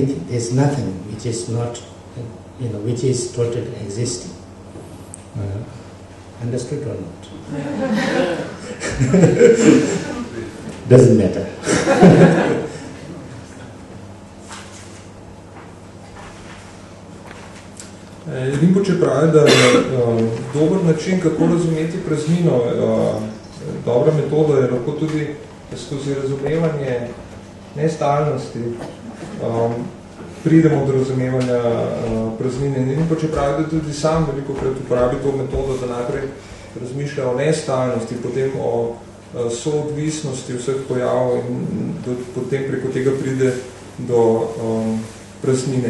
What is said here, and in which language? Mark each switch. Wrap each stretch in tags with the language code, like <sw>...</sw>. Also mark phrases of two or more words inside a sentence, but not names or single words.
<en>There is nothing which is not, which is totally existing. Understood or not? Doesn't matter.</en> <sl>Rinpoche pravi, da je dober način, kako razumeti praznino, dobra metoda je lahko tudi skozi razumevanje nestalnosti pridemo do razumevanja praznine. Rinpoche pravi, da tudi sam veliko krat uporabi to metodo, da najprej razmišlja o nestalnosti, potem o soodvisnosti vseh pojavov in potem preko tega pride do praznine.</sl>